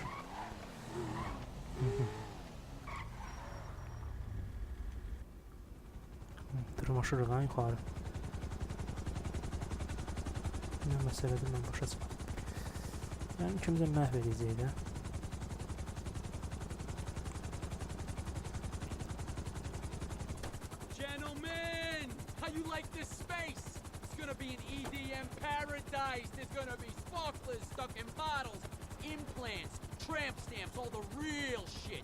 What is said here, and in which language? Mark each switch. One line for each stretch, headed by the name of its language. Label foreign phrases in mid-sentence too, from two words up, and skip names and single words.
Azerbaijani: Dırmaşırıq ha yuxarı. Nə məsələdir, mən başa çıxmadım. Yəni ikimiz də məhv edəcək də.
English: Gentlemen, how you like this space? It's gonna be an EDM paradise. There's gonna be sparklers stuck in bottles, implants, tramp stamps, all the real shit.